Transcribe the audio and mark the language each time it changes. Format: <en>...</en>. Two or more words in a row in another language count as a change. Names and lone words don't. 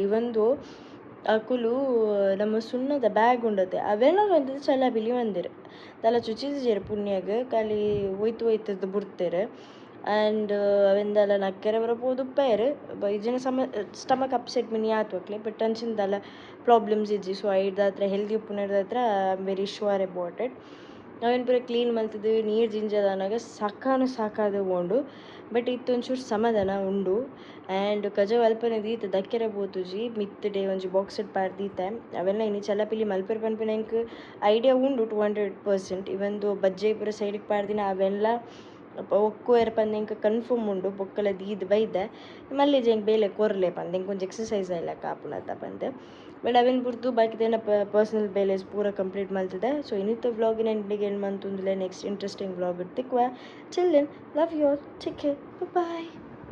<tcy>ಇವಂದು ಅಕುಲು ನಮ್ಮ ಸುಣ್ಣದ ಬ್ಯಾಗ್ ಉಂಡತೆ ಅವೆಲ್ಲ ಬಂದದ್ದು ಚಲ್ಲ ಬಿಲಿ ಮಂದಿರು ತಲ ಚುಚಿಜೇರು ಪುಣ್ಯಗ್ ಖಾಲಿ ಒಯ್ತು ಬುಡ್ತೇರು. ಆ್ಯಂಡ್ ಅವೆಂದಲ್ಲ ನಕ್ಕೆರೆ ಬರಪೋದು ಉಪ್ಪೇರು ಇಜ್ಜಿನ</tcy> <en>stomach upset</en> <tcy>ಮಿನಿ ಆತು ಅಕ್ಲೆ ಬಟ್ ಅಂಚಿಂದಲ್ಲ ಪ್ರಾಬ್ಲಮ್ಸ್ ಇಜ್ಜಿ. ಸೊ ಐಡ್ದ ಹತ್ರ ಹೆಲ್ದಿ ಉಪ್ಪುನಡ್ದ ಹತ್ರ</tcy> <en>I am very sure about it.</en> <tcy>ನಾವೇನು ಪೂರ ಕ್ಲೀನ್ ಮಲ್ತಿದ್ದು ನೀರು ಜಿಂಜದನಾಗ ಸಾಕಾದ ಉಂಡು ಬಟ್ ಇತ್ತೊಂಚೂರು ಸಮಾಧಾನ ಉಂಡು. ಆ್ಯಂಡ್ ಕಜಾವ್ ಅಲ್ಪನೆ ದೀತ ದಕ್ಕೆರೆ ಬೋತುಜಿ ಮಿತ್ ಡೇ ಒಂಜಿ ಬಾಕ್ಸೆಡ್ ಪಾರ್ ದೀತೆ ಅವೆಲ್ಲ ಇನ್ನು ಚಲ್ಲಪಿಲಿ ಮಲ್ಪೆರ್ ಪನ್ಪಿನ ಎಂಕ್ ಐಡಿಯಾ ಉಂಡು 200%. ಇವಂದು ಬಜ್ಜೆ ಪೂರ ಸೈಡಿಗೆ ಪಾಡ್ದಿನ ಅವೆಲ್ಲ ಒಕ್ಕುವೆರ್ ಪಂದು ಎಂಕ್ ಕನ್ಫರ್ಮ್ ಉಂಡು ಬೊಕ್ಕಲ ದೀದ್ ಬೈದೆ ಮಲ್ಲೆ ಜಂಗೆ ಬೇಲೆ ಕೊರ್ಲೆ ಪಂದು ಎಂಕ್ ಒಂಜಿ ಎಕ್ಸಸೈಸ್ ಆಯ್ಲ ಕಾಪುನತ್ತ ಪಂದು. ಬಟ್ ಅವೇನು ಬಿಡ್ತು ಬಾಕಿದೇನ ಪರ್ಸ್ನಲ್ ಬೇಲೆಸ್ ಪೂರ ಕಂಪ್ಲೀಟ್ ಮಲ್ತಿದೆ. ಸೊ ಇನ್ನಿತ್ತು ವ್ಲಾಗಿನ ಎಂಡಿಗೆ ಏನು ಮಂತೊಂದುಲೆ</tcy> <en>next interesting vlog</en> <tcy>ಇಡ್ತಿಕ್ವ.</tcy> <en>ಚಿಲ್ ದೆನ್ ಲವ್ ಯು ಆಲ್, ಟೇಕ್ ಕೇರ್, ಬಾಯ್.</en>